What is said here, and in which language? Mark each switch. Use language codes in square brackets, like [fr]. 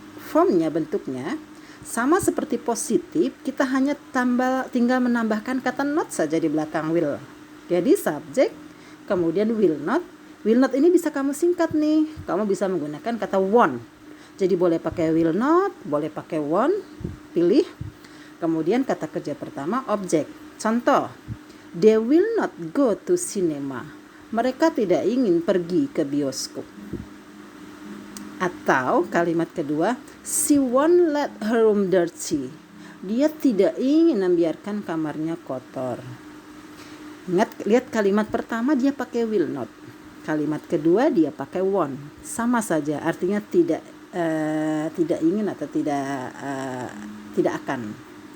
[id] Formnya, bentuknya sama seperti positif, kita hanya tinggal menambahkan kata not saja di belakang will. Jadi subjek, kemudian will not. Will not ini bisa kamu singkat nih. Kamu bisa menggunakan kata won't. Jadi boleh pakai will not, boleh pakai won't, pilih. Kemudian kata kerja pertama objek. Contoh, [en] they will not go to cinema. [id] Mereka tidak ingin pergi ke bioskop. Atau kalimat kedua, [en] she won't let her room dirty. [id] Dia tidak ingin membiarkan kamarnya kotor. Ingat, lihat kalimat pertama dia pakai will not. Kalimat kedua dia pakai won't. Sama saja, artinya tidak ingin atau tidak akan.